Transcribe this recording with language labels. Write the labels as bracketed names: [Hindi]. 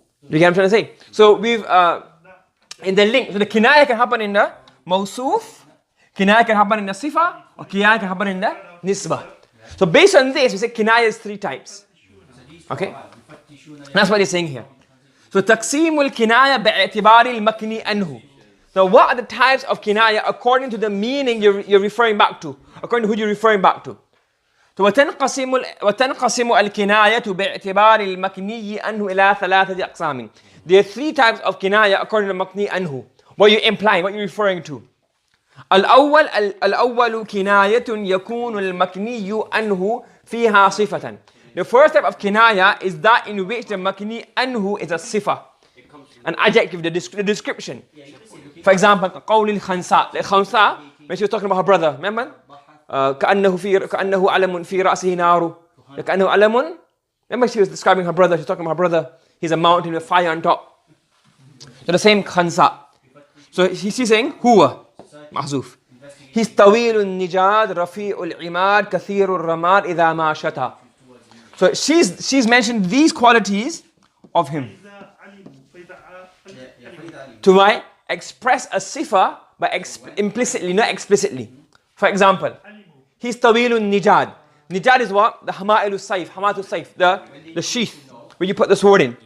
[English] You get what I'm trying to say? So we've in the link, so the kinaya can happen in the mawsoof, kinaya can happen in the sifa, or kinaya can happen in the nisbah. So based on this, we say kinaya is three types. Okay? That's what he's saying here. So [Arabic] تقسيم الكناية باعتبار المكني عنه. [English] So what are the types of kinaya according to the meaning you're referring back to? According to who you're referring back to. So [Arabic] وتنقسم الكناية باعتبار المكني عنه إلى ثلاثة أقسام. [English] There are three types of kinaya according to المكني عنه. What you're implying, what you're referring to. [Arabic] الأول كناية يكون المكني عنه فيها صفة. [English] The first type of kinaya is that in which the makni anhu is a sifa, an adjective, the description. For example, [Arabic] قول الخنساء. [English] The khansa, when she was talking about her brother, remember? [Arabic] كأنه علم في رأسه نار. كأنه علم. [English] Remember she was describing her brother. She's talking about her brother. He's a mountain with fire on top. So the same khansa. So she's saying [Arabic] huwa mahzuf. [English] He's [Arabic] طويل النجاد رفيع العماد كثير الرماد إذا ما شتى. [English] So she's mentioned these qualities of him. To why? Express a sifa, but implicitly, not explicitly. For example, he's tawilun nijad. Nijad is what? The hama'ilus sayf, hamatul sayf, the sheath where you put the sword in.